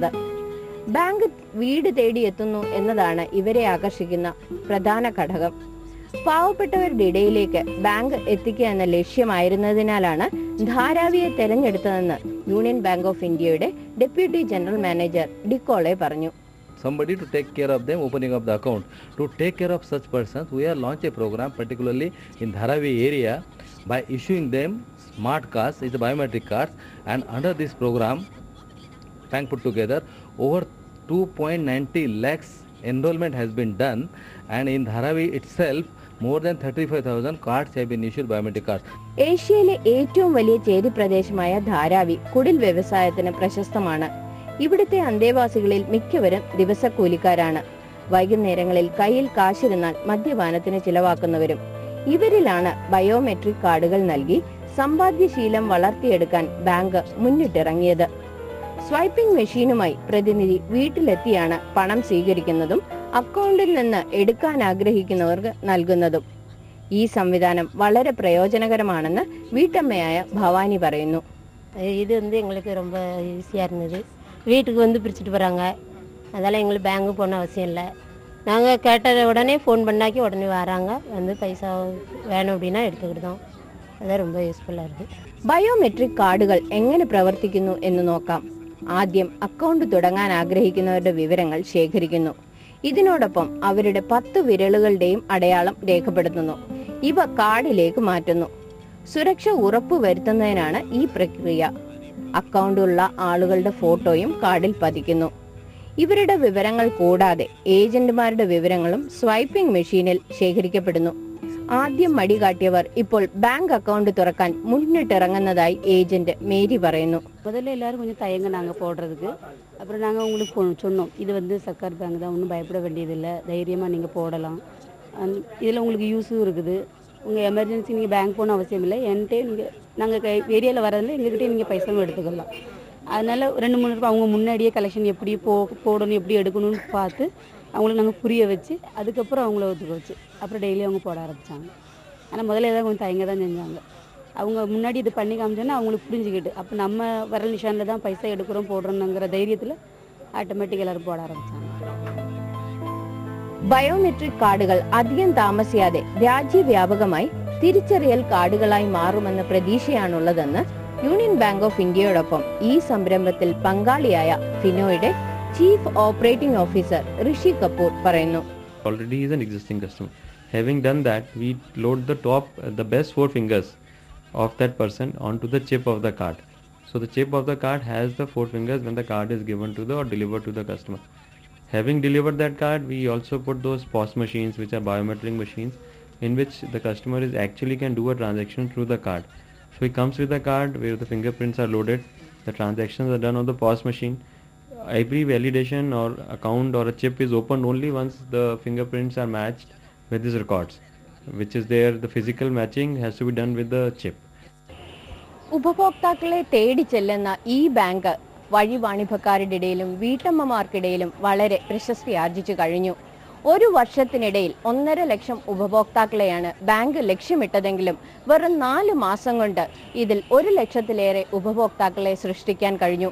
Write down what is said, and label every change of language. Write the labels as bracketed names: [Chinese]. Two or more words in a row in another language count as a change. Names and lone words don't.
[Malayalam] ബാങ്ക് വീട് തേടിയെത്തുന്നു എന്നതാണ് ഇവരെ ആകർഷിക്കുന്ന പ്രധാന ഘടകം. പാവപ്പെട്ടവരുടെ ഇടയിലേക്ക് ബാങ്ക് എത്തിക്കുക എന്ന ലക്ഷ്യമായിരുന്നതിനാലാണ് ധാരാവിയെ തെരഞ്ഞെടുത്തതെന്ന് യൂണിയൻ ബാങ്ക് ഓഫ് ഇന്ത്യയുടെ ഡെപ്യൂട്ടി ജനറൽ മാനേജർ ഡിക്കോളെ പറഞ്ഞു. [English] Somebody to take care of them opening up the account. To take care of such persons, we have launched a program particularly in Dharavi area by issuing them smart cards, is the biometric cards, and under this program, bank put together over 2.90 lakhs enrollment has been done, and in Dharavi itself more than 35,000 cards have been issued biometric cards. [Malayalam] ഏഷ്യയിലെ ഏറ്റവും വലിയ ചേരി പ്രദേശമായ ധാരാവി കുടിൽ വ്യവസായത്തിന് പ്രശസ്തമാണ്. ഇവിടുത്തെ അന്തേവാസികളിൽ മിക്കവരും ദിവസക്കൂലിക്കാരാണ്. വൈകുന്നേരങ്ങളിൽ കയ്യിൽ കാശിരുന്നാൽ മദ്യപാനത്തിന് ചിലവാക്കുന്നവരും. ഇവരിലാണ് ബയോമെട്രിക് കാർഡുകൾ നൽകി സമ്പാദ്യശീലം വളർത്തിയെടുക്കാൻ ബാങ്ക് മുന്നിട്ടിറങ്ങിയത്. സ്വൈപ്പിംഗ് മെഷീനുമായി പ്രതിനിധി വീട്ടിലെത്തിയാണ് പണം സ്വീകരിക്കുന്നതും അക്കൗണ്ടിൽ നിന്ന് എടുക്കാൻ ആഗ്രഹിക്കുന്നവർക്ക് നൽകുന്നതും. ഈ സംവിധാനം വളരെ പ്രയോജനകരമാണെന്ന് വീട്ടമ്മയായ ഭവാനി പറയുന്നു. [Tamil] இது எங்களுக்கு ரொம்ப ஈஸியாக இருந்தது. வீட்டுக்கு வந்து பிரிச்சுட்டு போகிறாங்க. அதெல்லாம் எங்களுக்கு பேங்கு போகணும் அவசியம் இல்லை. நாங்கள் கேட்ட உடனே ஃபோன் பண்ணாக்கி உடனே வராங்க. வந்து பைசா வேணும் அப்படின்னா எடுத்துக்கிட்டோம். അതാണ് ரொம்ப യൂസ്ഫുൾ ആയിരുന്നു. [Malayalam] ബയോമെട്രിക് കാർഡുകൾ എങ്ങനെ പ്രവർത്തിക്കുന്നു എന്ന് നോക്കാം. ആദ്യം അക്കൗണ്ട് തുടങ്ങാൻ ആഗ്രഹിക്കുന്നവരുടെ വിവരങ്ങൾ ശേഖരിക്കുന്നു. ഇതിനോടൊപ്പം അവരുടെ 10 വിരലുകളുടെയും അടയാളം രേഖപ്പെടുത്തുന്നു. ഇവ കാർഡിലേക്ക് മാറ്റുന്നു. സുരക്ഷ ഉറപ്പുവരുത്തുന്നതിനാണ് ഈ പ്രക്രിയ. അക്കൗണ്ടുള്ള ആളുകളുടെ ഫോട്ടോയും കാർഡിൽ പതിക്കുന്നു. ഇവരുടെ വിവരങ്ങൾ കൂടാതെ ഏജന്റുമാരുടെ വിവരങ്ങളും സ്വൈപ്പിംഗ് മെഷീനിൽ ശേഖരിക്കപ്പെടുന്നു. ആദ്യം മടി കാട്ടിയവർ ഇപ്പോൾ ബാങ്ക് അക്കൗണ്ട് തുറക്കാൻ മുന്നിട്ടിറങ്ങുന്നതായി ഏജന്റ് മേരി പറയുന്നു. [Tamil] முதல்ல எல்லாரும் கொஞ்சம் தயங்கினாங்க போடுறதுக்கு. அப்புறம் நாங்கள் உங்களுக்கு சொன்னோம், இது வந்து சர்க்கார் பேங்க் தான், ஒன்றும் பயப்பட வேண்டியதில்லை, தைரியமாக நீங்கள் போடலாம், இதில் உங்களுக்கு யூஸும் இருக்குது, உங்கள் எமர்ஜென்சி நீங்கள் பேங்க் போகணும் அவசியம் இல்லை, என்கிட்டே நீங்கள் நாங்கள் ஏரியாவில் வரதில்லை, எங்ககிட்டே நீங்கள் பைசாவும் எடுத்துக்கலாம். அதனால் 2-3 ரூபா அவங்க முன்னாடியே கலெக்ஷன் எப்படி போடணும் எப்படி எடுக்கணும்னு பார்த்து அவங்களுக்கு நாங்கள் புரிய வச்சு அதுக்கப்புறம் அவங்கள ஒத்துக்க வச்சு அப்புறம் டெய்லி அவங்க போட ஆரம்பித்தாங்க. ஆனால் முதல்ல ஏதாவது கொஞ்சம் தயங்க தான் செஞ்சாங்க. அவங்க முன்னாடி இது பண்ணி காமிச்சோன்னா அவங்களுக்கு புரிஞ்சுக்கிட்டு அப்போ நம்ம வரல் நிஷானில் தான் பைசா எடுக்கிறோம் போடுறோங்கிற தைரியத்தில் ஆட்டோமேட்டிக் எல்லாரும் போட ആരംഭിച്ചാണ്. [Malayalam] ബയോമെട്രിക് കാർഡുകൾ അധികം താമസിയാതെ രാജ്യവ്യാപകമായി തിരിച്ചറിയൽ കാർഡുകളായി മാറുമെന്ന പ്രതീക്ഷയാണുള്ളതെന്ന് യൂണിയൻ ബാങ്ക് ഓഫ് ഇന്ത്യയോടൊപ്പം ഈ സംരംഭത്തിൽ പങ്കാളിയായ ഫിനോയുടെ ചീഫ് ഓപ്പറേറ്റിംഗ് ഓഫീസർ ഋഷി കപൂർ പറയുന്നു. [English] Already is an existing customer. Having done that, we load the best 4 fingers of that person onto the chip of the card. So the chip of the card has the 4 fingers when the card is given to or delivered to the customer. Having delivered that card, we also put those POS machines, which are biometric machines, in which the customer actually can do a transaction through the card. So he comes with the card where the fingerprints are loaded, the transactions are done on the POS machine. Every validation or account or a chip is opened only once the fingerprints are matched with these records, which is there. The physical matching has to be done with the chip. [Malayalam] ഉപഭോക്താക്കളെ തേടി ചെല്ലുന്ന ഈ ബാങ്ക് വഴിവാണിഭക്കാരുടെ ഇടയിലും വീട്ടമ്മമാർക്കിടയിലും വളരെ പ്രശസ്തി ആർജിച്ചു കഴിഞ്ഞു. ഒരു വർഷത്തിനിടയിൽ 1.5 ലക്ഷം ഉപഭോക്താക്കളെയാണ് ബാങ്ക് ലക്ഷ്യമിട്ടതെങ്കിലും വെറും 4 മാസം കൊണ്ട് ഇതിൽ 1 ലക്ഷത്തിലേറെ ഉപഭോക്താക്കളെ സൃഷ്ടിക്കാൻ കഴിഞ്ഞു.